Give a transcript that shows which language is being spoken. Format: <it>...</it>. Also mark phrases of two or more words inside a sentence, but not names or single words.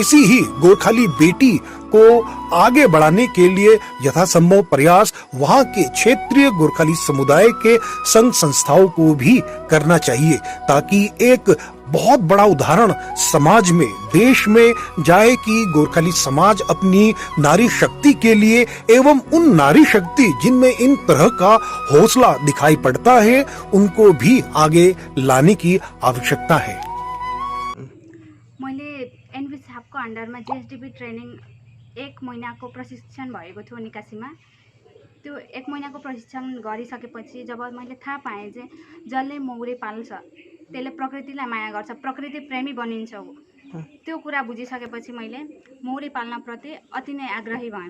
<hi>ऐसी ही गोरखाली बेटी को आगे बढ़ाने के लिए यथासंभव प्रयास वहाँ के क्षेत्रीय गोरखाली समुदाय के संघ संस्थाओं को भी करना चाहिए, ताकि एक बहुत बड़ा उदाहरण समाज में, देश में जाए कि गोरखाली समाज अपनी नारी शक्ति के लिए एवं उन नारी शक्ति जिनमें इन तरह का हौसला दिखाई पड़ता है, उनको भी आगे लाने की आवश्यकता है।</hi> <ne>मैले एनबी साहबको अन्डरमा जीएसडीपी ट्रेनिङ 1 महिनाको प्रशिक्षण भएको थियो निकासीमा। त्यो 1 महिनाको प्रशिक्षण गरिसकेपछि जब मैले थाहा पाएँ जे जसले मौरे पाल्छ त्यसले प्रकृतिलाई माया गर्छ, प्रकृति प्रेमी बनिन्छ ऊ, त्यो कुरा बुझिसकेपछि मैले मौरे पाल्न प्रति अति नै आग्रही भएँ।</ne>